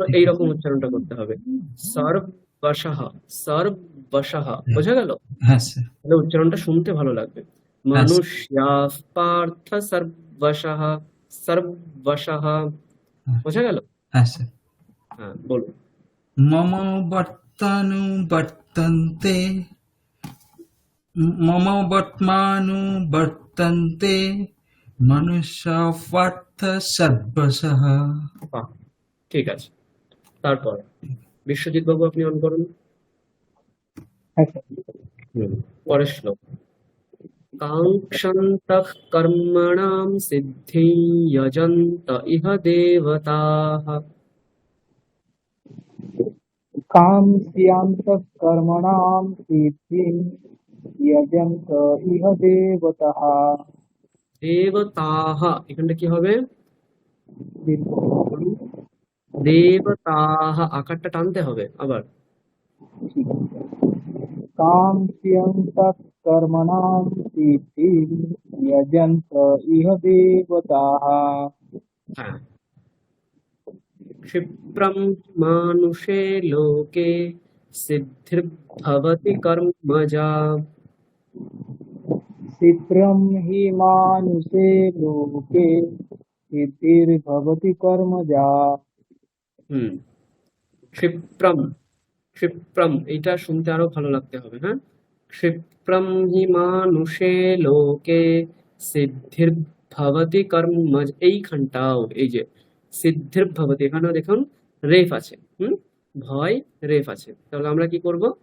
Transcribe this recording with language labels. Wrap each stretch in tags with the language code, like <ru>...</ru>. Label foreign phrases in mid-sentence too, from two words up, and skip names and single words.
<bn>এইরকম উচ্চারণটা করতে হবে,</bn> <sa>সর্ব বসাহা, সর্ব বসাহা,</sa> <bn>বোঝা গেল? হ্যাঁ স্যার, তাহলে উচ্চারণটা শুনতে ভালো লাগবে। হ্যাঁ স্যার,</bn> <sa>মনুষ্যাঃ পার্থ সর্বশঃ, সর্বশঃ,</sa> <bn>বোঝা গেল? হ্যাঁ স্যার। হ্যাঁ, বলুন।</bn> <sa>मम वर्तानुवर्तन्ते मम वर्त्मानुवर्तन्ते मनुष्या पार्थ सर्वशः।</sa> <bn>বাহ, ঠিক আছে। তারপর বিশ্বজিৎ বাবু আপনি অন করুন। পরের শ্লোক।</bn> <sa>কাঙ্ক্ষন্তঃ কর্মণাং সিদ্ধিং যজন্ত ইহ দেবতাঃ। कांस्यान्तः कर्मणां सिद्धिं यजन्त इह देवतः।</sa> <bn>দেবতাঃ, এখানটা কি হবে? দেবতাঃ, আকারটা টানতে হবে আবার।</bn> <sa>कांस्यान्तः कर्मणां सिद्धिं यजन्त इह देवताः। হ্যাঁ, क्षिप्रं मानुषे लोके सिद्धिर्भवति कर्मजा। क्षिप्रं हि मानुषे लोके सिद्धिर्भवति कर्मजा।</sa> <bn>ক্ষিপ্রম, ক্ষিপ্রম, এইটা শুনতে আরো ভালো লাগতে হবে, হ্যাঁ।</bn> <sa>ক্ষিপ্রম হি মানুষে লোকে সিদ্ধির ভবতি কর্ম,</sa> <bn>এইখানটাও এই যে</bn> <sa>সিদ্ধির ভবতি,</sa> <bn>এখানেও দেখুন রেফ আছে, ভয় রেফ আছে, তাহলে আমরা কি করব?</bn>